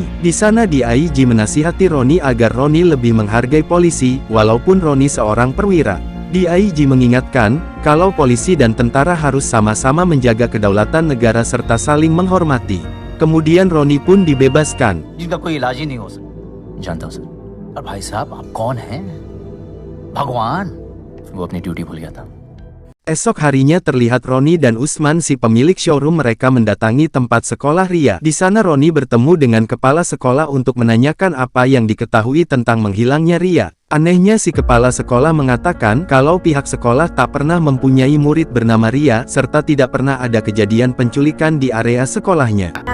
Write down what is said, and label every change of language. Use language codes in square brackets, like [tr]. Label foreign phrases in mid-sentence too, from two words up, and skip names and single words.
[id] Di sana DIG menasihati Roni agar Roni lebih menghargai polisi, walaupun Roni seorang perwira. DIG mengingatkan, kalau polisi dan tentara harus sama-sama menjaga kedaulatan negara serta saling menghormati. Kemudian Roni pun dibebaskan. [hi] जिनका कोई इलाज ही नहीं हो सकता जानता हूँ सर और भाई साहब आप कौन हैं भगवान वो अपनी ड्यूटी भूल गया था [id] Esok harinya terlihat Roni dan Usman si pemilik showroom mereka mendatangi tempat sekolah Ria. Di sana Roni bertemu dengan kepala sekolah untuk menanyakan apa yang diketahui tentang menghilangnya Ria. Anehnya si kepala sekolah mengatakan kalau pihak sekolah tak pernah mempunyai murid bernama Ria, serta tidak pernah ada kejadian penculikan di area sekolahnya.